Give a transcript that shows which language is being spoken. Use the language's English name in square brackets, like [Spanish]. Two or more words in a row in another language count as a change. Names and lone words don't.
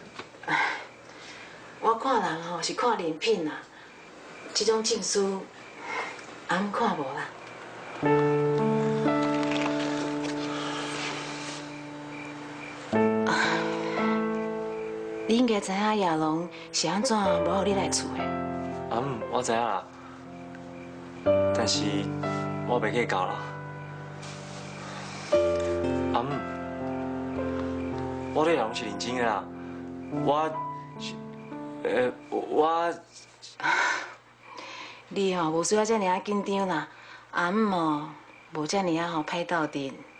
[Min Nan Chinese] 我看人吼是看人品啦，这种证书，俺看无啦。你应该知影亚龙是安怎无互你来厝的。我知影啦，但是我袂计较啦。我对亚龙是认真的啦，你吼无需要这么啊紧张啦，无这么啊歹斗阵。